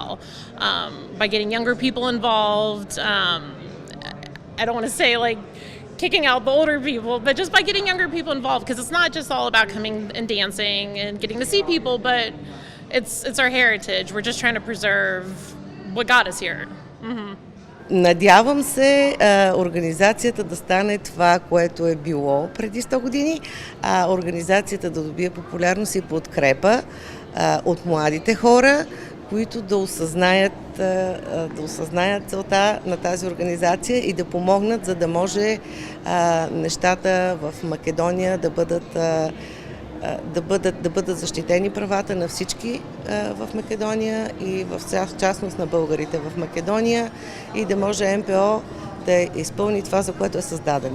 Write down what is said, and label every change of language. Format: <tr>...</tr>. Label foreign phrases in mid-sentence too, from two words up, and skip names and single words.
<en>By getting younger people involved, I don't want to say like kicking out the older people, but just by getting younger people involved, because it's not just all about coming and dancing and getting to see people, but it's our heritage. We're just trying to preserve what got us here. Mm-hmm.</en> <bg>Надявам се организацията да стане това, което е било преди 100 години, организацията да добие популярност и подкрепа от младите хора, които да осъзнаят целта на тази организация и да помогнат, за да може нещата в Македония да бъдат защитени правата на всички в Македония и в частност на българите в Македония, и да може МПО да изпълни това, за което е създадена.</bg>